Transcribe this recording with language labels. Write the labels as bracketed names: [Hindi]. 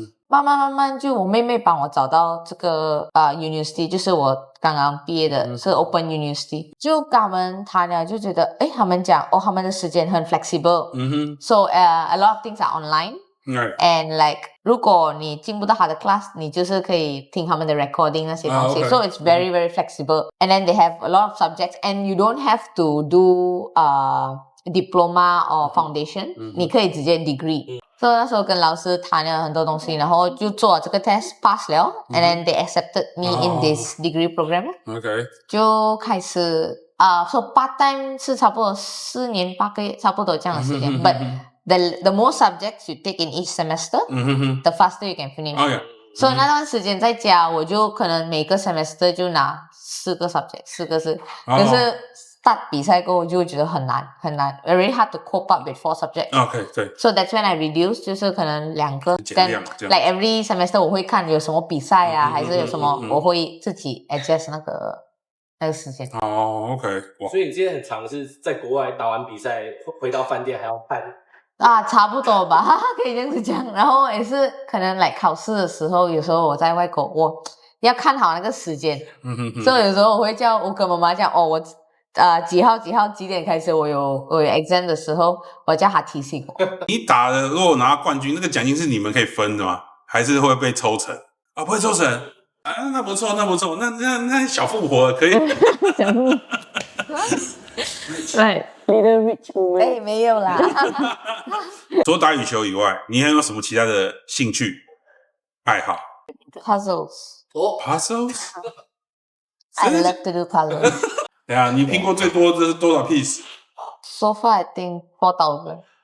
[Chinese] 慢慢就我妹妹帮我找到这个university， 就是我刚刚毕业的是 Open University， 就跟他们谈了，就觉得他们讲他们的时间很 flexible， [English] so a lot of things are online。 And like [Chinese] 如果你进不到他的 class， 你就是可以听他们的 recording 那些东西， [English] so it's very very flexible. And then they have a lot of subjects, and you don't have to do diploma or foundation， [Chinese] 你可以直接 [English] degree。 [Chinese] 所以那时候跟老师谈了很多东西，然后就做这个 test pass 了， [English] and then they accepted me in this degree program。 OK， [Chinese] 就开始 [English] so part time [Chinese] 是差不多4年8个月，差不多这样的时间。 [English] But the more subjects you take in each semester, the faster you can finish. [Chinese] 所以那段时间在家，我就可能每个 semester 就拿4个 subject，4个是，可是start 比赛过后就会觉得很难， [English] very hard to cope up with 4 subjects. [Chinese] OK， 对。 [English] So that's when I reduce， [Chinese] 就是可能2个。 [English] Then like every semester [Chinese] 我会看有什么比赛啊，还是有什么，我会自己 adjust 那个时间。 OK， 哇！所以你今天很常是在国外打完比赛回到饭店还要看。差不多吧，可以这样子讲。然后也是可能来考试的时候，有时候我在外国，我要看好那个时间，所以有时候我会我跟妈妈讲，我几号几点开始，我有 exam 的时候，我叫他提醒我。你打的如果拿冠军，那个奖金是你们可以分的吗？还是会被抽成？不会抽成那不错，那小富婆可以。小富婆， [English] right， little rich woman。 [Chinese] 没有啦。除了打羽球以外，你还有什么其他的兴趣爱好 [English] ？Puzzles。 Puzzles。 I love to do puzzles。 [Chinese] 对啊，你拼过最多的是多少 piece？So [English] far I think 4,000。